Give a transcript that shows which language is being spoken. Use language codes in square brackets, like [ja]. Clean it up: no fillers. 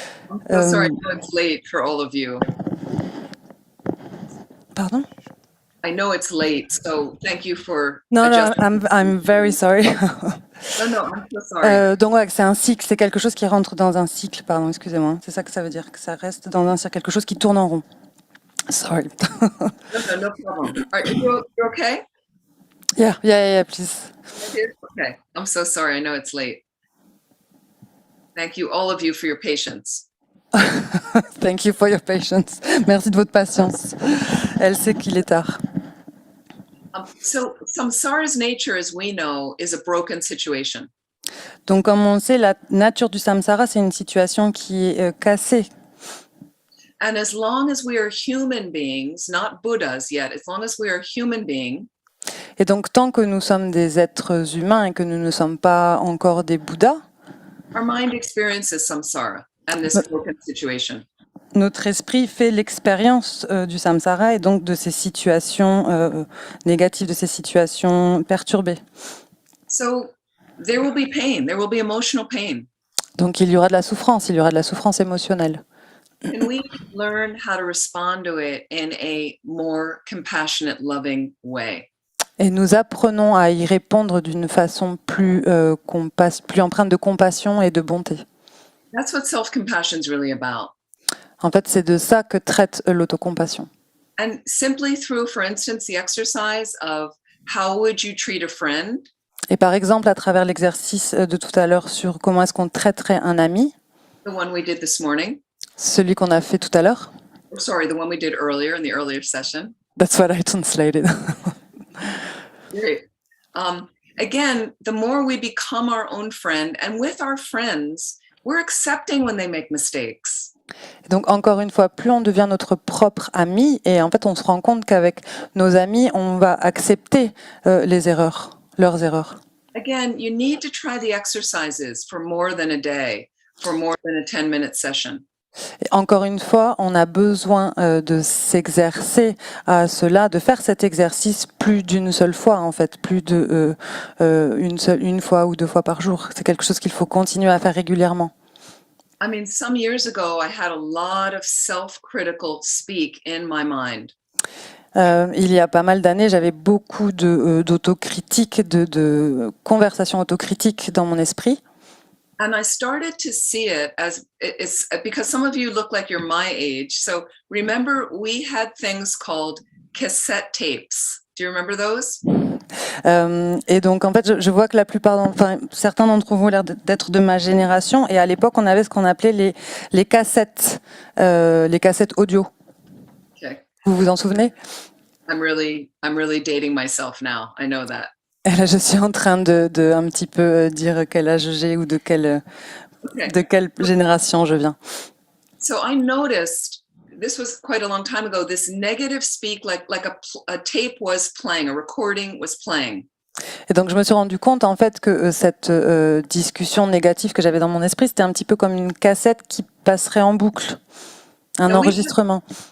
[en] I'm so sorry, I know it's late for all of you. Pardon? I know it's late, so thank you for [fr] Non, [en] adjusting. I'm very sorry. No, I'm so sorry. [fr] Donc, ouais, c'est un cycle, c'est quelque chose qui rentre dans un cycle, pardon, excusez-moi. C'est ça que ça veut dire, que ça reste dans un cycle, quelque chose qui tourne en rond. [en] Sorry. No problem. Are you okay? Yeah, please. Okay. I'm so sorry. I know it's late. Thank you, all of you, for your patience. Thank you for your patience. [fr] Merci de votre patience. Elle sait qu'il est tard. [en] So samsara's nature, as we know, is a broken situation. [fr] Donc, comme on sait, la nature du samsara, c'est une situation qui est cassée. [en] And as long as we are human beings, not Buddhas yet, as long as we are human beings, [fr] Et donc, tant que nous sommes des êtres humains et que nous ne sommes pas encore des Bouddhas, [en] our mind experiences samsara and this broken situation. [fr] notre esprit fait l'expérience du samsara et donc de ces situations négatives, de ces situations perturbées. [en] So there will be pain, there will be emotional pain. [fr] Donc, il y aura de la souffrance émotionnelle. [en] And we learn how to respond to it in a more compassionate, loving way. [fr] Et nous apprenons à y répondre d'une façon plus empreinte de compassion et de bonté. [en] That's what self-compassion is really about. [fr] En fait, c'est de ça que traite l'autocompassion. [en] And simply through, for instance, the exercise of how would you treat a friend? [fr] Et par exemple, à travers l'exercice de tout à l'heure sur comment est-ce qu'on traiterait un ami, [en] The one we did this morning. [fr] celui qu'on a fait tout à l'heure, [en] Sorry, the one we did earlier in the earlier session. that's what I translated. Great. Again, the more we become our own friend, and with our friends, we're accepting when they make mistakes. [fr] Donc encore une fois, plus on devient notre propre ami, et en fait on se rend compte qu'avec nos amis, on va accepter leurs erreurs. [en] again, you need to try the exercises for more than a day, for more than a 10-minute session. [fr] Et encore une fois, on a besoin de s'exercer à cela, de faire cet exercice plus d'une seule fois, en fait, plus de une fois ou 2 fois par jour. C'est quelque chose qu'il faut continuer à faire régulièrement. [en] I mean, some years ago, I had a lot of self-critical speak in my mind. [fr] Il y a pas mal d'années, j'avais beaucoup d'autocritique, de conversations autocritiques dans mon esprit. [en] And I started to see it as it's because some of you look like you're my age. So remember, we had things called cassette tapes. Do you remember those? [fr] Et donc, en fait, je vois que la plupart, certains d'entre vous ont l'air d'être de ma génération. Et à l'époque, on avait ce qu'on appelait les cassettes audio. [en] Okay. [fr] Vous vous en souvenez? [en] I'm really dating myself now. I know that. [fr] Et là, je suis en train de un petit peu dire quel âge j'ai ou de quelle génération je viens. [en] So I noticed, this was quite a long time ago, this negative speak, like a tape was playing, a recording was playing. [fr] Et donc, je me suis rendu compte, en fait, que cette discussion négative que j'avais dans mon esprit, c'était un petit peu comme une cassette qui passerait en boucle, un enregistrement.